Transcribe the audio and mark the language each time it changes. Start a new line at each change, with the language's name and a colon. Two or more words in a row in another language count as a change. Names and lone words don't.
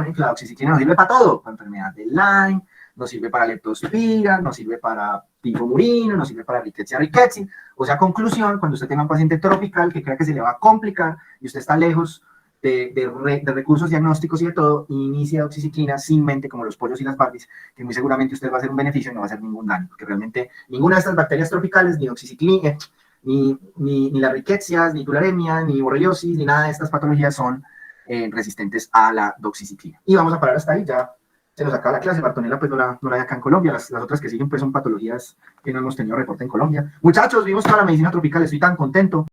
Spanish: La doxiciclina nos sirve para todo, para enfermedad de Lyme, nos sirve para leptospira, nos sirve para tifo murino, nos sirve para rickettsia rickettsii. O sea, conclusión, cuando usted tenga un paciente tropical que crea que se le va a complicar y usted está lejos de recursos diagnósticos y de todo, inicia doxiciclina sin mente, como los pollos y las barbies, que muy seguramente usted va a hacer un beneficio y no va a hacer ningún daño, porque realmente ninguna de estas bacterias tropicales, ni doxiciclina, ni las rickettsias, ni tularemia, ni borreliosis, ni nada de estas patologías son resistentes a la doxiciclina. Y vamos a parar hasta ahí, ya se nos acaba la clase. Bartonella pues no la hay acá en Colombia, las otras que siguen pues son patologías que no hemos tenido reporte en Colombia. Muchachos, vimos toda la medicina tropical, estoy tan contento.